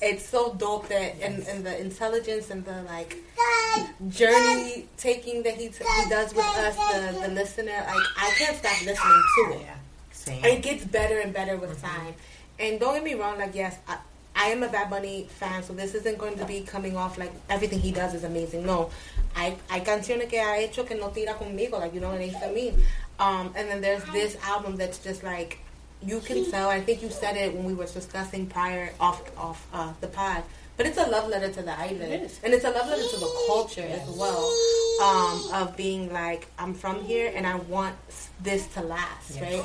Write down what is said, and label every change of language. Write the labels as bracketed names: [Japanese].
[English] it's so dope that and the intelligence and the like journey taking that he does with us, the listener, like I can't stop listening to it. Same. It gets better and better with time. And don't get me wrong, like yes, I am a Bad Bunny fan, so this isn't going to be coming off like everything he does is amazing. [Spanish] No, hay canciones que ha hecho que no tira conmigo, [English] like what I mean. And then there's this album that's just like you can tell. I think you said it when we were discussing prior off the pod. But it's a love letter to the island, and it's a love letter to the culture as well. Of being like, I'm from here, and I want this to last, right?